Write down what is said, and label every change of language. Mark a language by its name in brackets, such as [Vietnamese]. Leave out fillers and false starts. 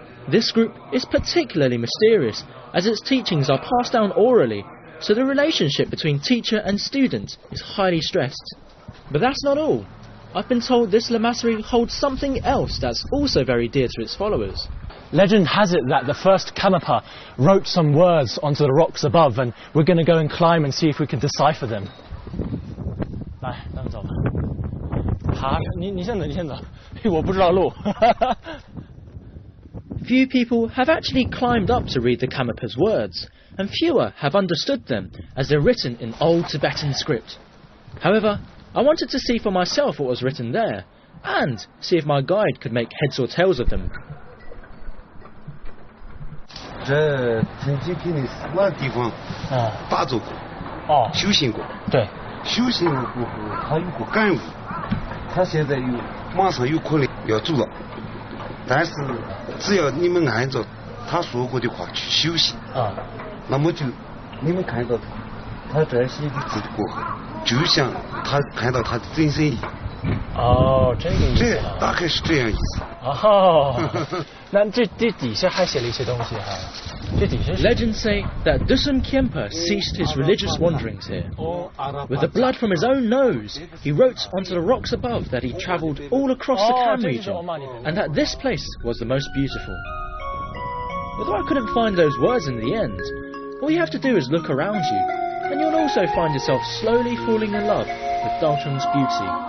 [English] This group is particularly mysterious, as its teachings are passed down orally, so the relationship between teacher and student is highly stressed. But that's not all. I've been told this lamasery holds something else that's also very dear to its followers. Legend has it that the first Karmapa wrote some words onto the rocks above, and we're going to go and climb and see if we can decipher them. [Chinese] 来，咱们走吧。爬，你先走，你先走，我不知道路。 Few people have actually climbed up to read the Karmapa's words, and fewer have understood them as they're written in old Tibetan script. However, I wanted to see for myself what was written there, and see if my guide could make heads or tails of them. 这曾经给你4万地方打坐过，修行过。对，修行了过后，他有过感悟，他现在马上有可能要走了，但是只要你们按照他说过的话去修行啊。那么就你们看到他这些的字过后，就像他看到他的真身一样。哦，这个意思。这大概是这样意思。哦，那这底下还写了一些东西哈。这底下是 [English] Legends say that Dusun Khyentse ceased his religious wanderings here. With the blood from his own nose, he wrote onto the rocks above that he travelled all across the Kham region, and that this place was the most beautiful. Although I couldn't find those words in the end, all you have to do is look around you, and you'll also find yourself slowly falling in love with Dalchung's beauty.